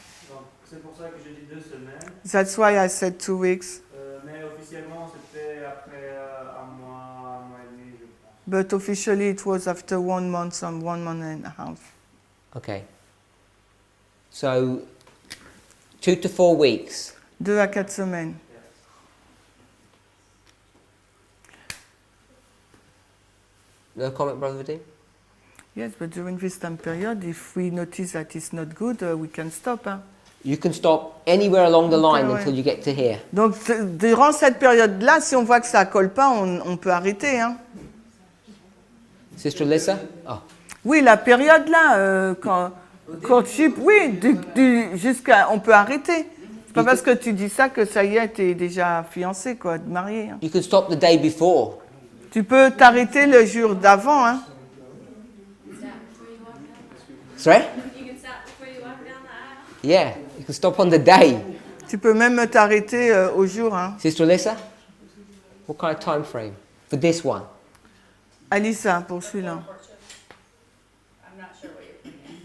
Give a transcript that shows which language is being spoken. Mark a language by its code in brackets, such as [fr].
[fr] Donc, c'est pour ça que j'ai dit 2 semaines. [en] That's why I said 2 weeks. [fr] Mais officiellement, c'était après un mois et demi, je pense. [en] But officially, it was after 1 month and 1 month and a half. Okay. So 2 to 4 weeks. [fr] 2 à 4 semaines. [en] No comment, Brother Vadim? Yes, but during this time period, if we notice that it's not good, we can stop. Hein. You can stop anywhere along the line Okay, until ouais. you get to here. [fr] Donc, durant cette période-là, si on voit que ça ne colle pas, on peut arrêter. Hein. [en] Sister Alyssa? Oh. [fr] Oui, la période-là, quand courtship, oui, jusqu'à, on peut arrêter. C'est pas parce que tu dis ça que ça y est, t'es déjà fiancé, quoi, marié. Hein. [en] You can stop the day before. [fr] Tu peux t'arrêter le jour d'avant. Hein. [en] Sorry? You can stop before you walk down the aisle. Yeah, you can stop on the day. [fr] Tu peux même t'arrêter au jour. Hein. [en] Sister Alyssa? What kind of time frame for this one? [fr] Alissa, pour celui-là. [en] I'm not sure what you're thinking.